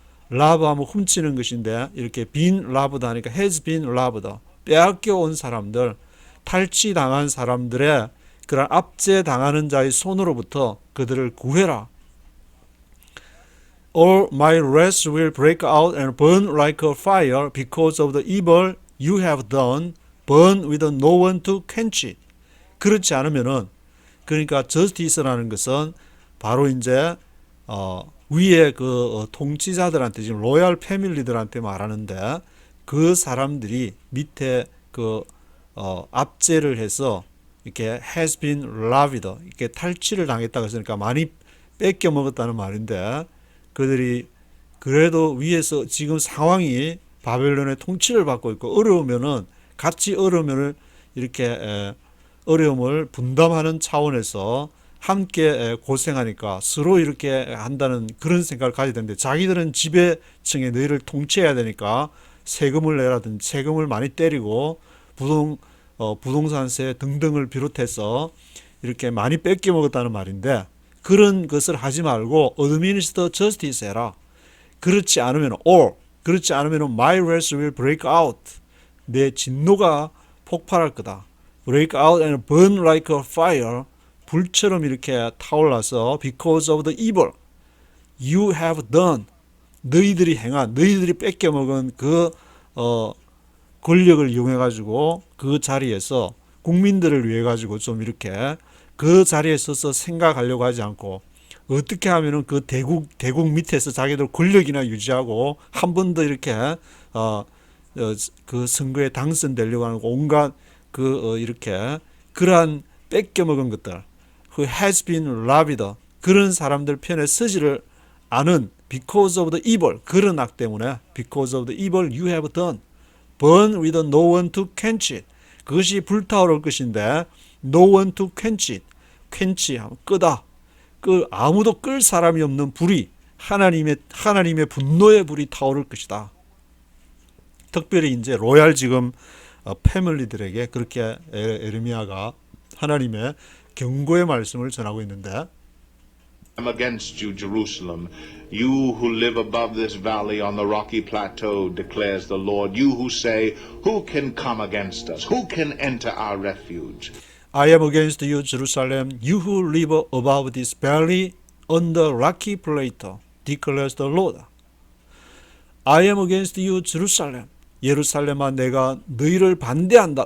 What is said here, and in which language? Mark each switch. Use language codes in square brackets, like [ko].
[ko] robb하면 훔치는 것인데 이렇게 [en] been robbed [ko] 하니까 [en] has been robbed. [ko] 빼앗겨온 사람들, 탈취당한 사람들의 그런 압제당하는 자의 손으로부터 그들을 구해라. [en] All my wrath will break out and burn like a fire because of the evil you have done, burn with no one to quench it. [ko] 그렇지 않으면은, 그러니까 justice라는 것은 바로 이제 위에 그 통치자들한테, 지금 로얄 패밀리들한테 말하는데, 그 사람들이 밑에 그 압제를 해서 이렇게 [en] has been robbed, [ko] 이렇게 탈취를 당했다고 했으니까 많이 뺏겨 먹었다는 말인데, 그들이 그래도 위에서 지금 상황이 바벨론의 통치를 받고 있고 어려우면은 같이 어려움을 이렇게 어려움을 분담하는 차원에서 함께 고생하니까 서로 이렇게 한다는 그런 생각을 가지게 되는데, 자기들은 지배층의 너희를 통치해야 되니까 세금을 내라든지 세금을 많이 때리고 부동산세 등등을 비롯해서 이렇게 많이 뺏겨 먹었다는 말인데, 그런 것을 하지 말고 [en] administer justice [ko] 해라. 그렇지 않으면 [en] my wrath will break out. [ko] 내 진노가 폭발할 거다. [en] break out and burn like a fire. [ko] 불처럼 이렇게 타올라서 [en] because of the evil you have done. [ko] 너희들이 뺏겨 먹은 그 권력을 이용해 가지고 그 자리에서 국민들을 위해 가지고 좀 이렇게 그 자리에 서서 생각하려고 하지 않고 어떻게 하면은 그 대국 밑에서 자기들 권력이나 유지하고 한 번 더 이렇게 그 선거에 당선되려고 하는 온갖 이렇게 그러한 뺏겨 먹은 것들, [en] who has been robbed, [ko] 그런 사람들 편에 서지를 않은 [en] because of the evil, [ko] 그런 악 때문에 [en] because of the evil you have done, burn with no one to quench it. [ko] 그것이 불타오를 것인데 [en] no one to quench it. [ko] quench하면 끄다. 아무도 끌 사람이 없는 불이 하나님의 분노의 불이 타오를 것이다. 특별히 이제 로얄 지금 패밀리들에게 그렇게 에르미야가 하나님의 경고의 말씀을 전하고 있는데, [en] I'm against you, Jerusalem. You who live above this valley on the rocky plateau, declares the Lord. You who say, who can come against us? Who can enter our refuge? I am against you, Jerusalem. You who live above this valley on the rocky plateau, declares the Lord. I am against you, Jerusalem. [ko] 예루살렘아, 내가 너희를 반대한다.